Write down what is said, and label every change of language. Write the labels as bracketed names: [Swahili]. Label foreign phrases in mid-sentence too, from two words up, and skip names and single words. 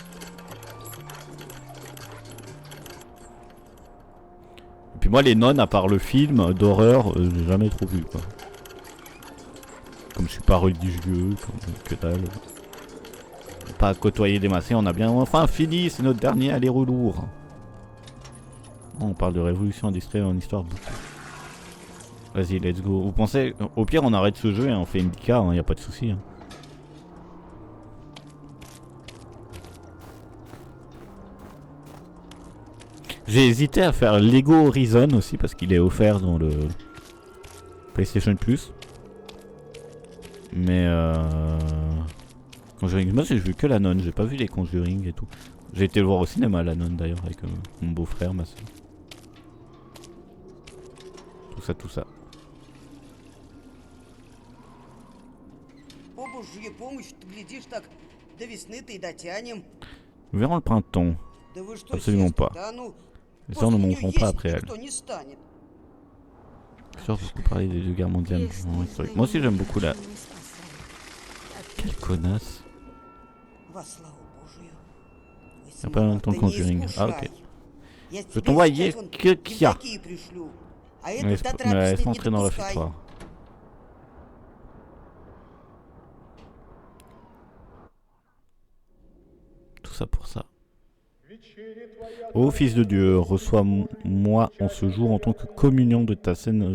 [French] Et puis moi, les nonnes, à part le film d'horreur, j'ai jamais trop vu quoi. Comme je suis pas religieux, comme que dalle. Pas côtoyer des massés, on a bien enfin fini, c'est notre dernier aller-retour. On parle de révolution industrielle en histoire. Vas-y, [English] let's go. [French] Vous pensez, au pire on arrête ce jeu et on fait Indica, hein, y a pas de souci. Hein. J'ai hésité à faire Lego Horizon aussi parce qu'il est offert dans le PlayStation Plus. Mais Conjuring, moi j'ai vu que la nonne, j'ai pas vu les Conjuring et tout. J'ai été le voir au cinéma la nonne d'ailleurs avec mon beau-frère, ma soeur. Tout ça. [Russian] О, Божья помощь, ты глядишь так, до весны-то и дотянем. [French] Nous verrons le printemps. [Russian] Да вы что, [French] Absolument [Russian] сестра, [French] pas. [Russian] да ну, [French] Les sœurs ne [Russian] после неё [French] monteront pas [Russian] есть [French] après elle. [Russian] никто не станет. [French] Sûr, beaucoup parler des deux guerres mondiales historiques. Moi aussi j'aime beaucoup la... Quelle connasse. [Russian] Во славу Божию. Вы [French] Y a pas longtemps [Russian] ты не [French] Conjuring. Ah ok. [Russian] искушай. Я [French] Je [Russian] тебе [French] t'envoie [Russian] сейчас вон Kia. такие пришлю. А [French] Mais [Russian] эту [French] laisse- [Russian] до [French] mais [Russian] трапезной [French] laisse-moi [Russian] не [French] entrer dans le [Russian] допускай. [French] réfectoire. Tout ça pour ça. Ô fils de Dieu, reçois-moi en ce jour en tant que communion de ta scène.